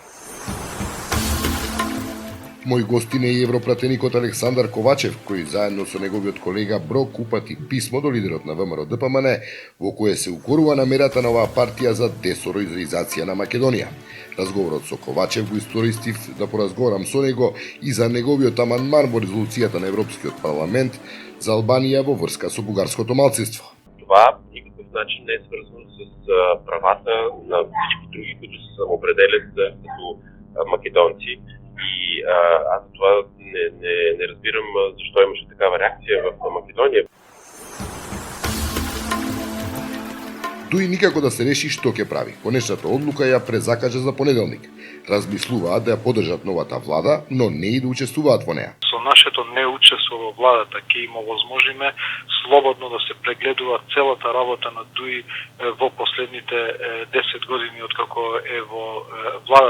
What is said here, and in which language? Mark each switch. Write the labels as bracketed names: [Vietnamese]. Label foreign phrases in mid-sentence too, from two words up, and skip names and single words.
[Macedonian] Мој гостин е и европратеникот Александар Ковачев, кој заедно со неговиот колега Брок упати писмо до лидерот на ВМРО ДПМН, во кое се укорува намерата на оваа партија за десороизација на Македонија. Разговорот со Ковачев го истористив да поразговарам со него и за неговиот амандман во резолуцијата на Европскиот парламент за Албанија во врска со бугарското малцинство. [Bulgarian] Това никакъв начин не е свързано с правата на всички други, които се самоопределят като македонци. И аз това не разбирам защо имаше такава реакция в Македония. [Macedonian] Дуи никако да се реши што ќе прави. Конечната одлука ја презакажа за понеделник. Размислуваат да ја поддржат новата влада, но не и да учествуваат во неа. Со нашето неучество во владата ќе има возможиме слободно да се прегледува целата работа на ДУИ во последните 10 години откако е во владата.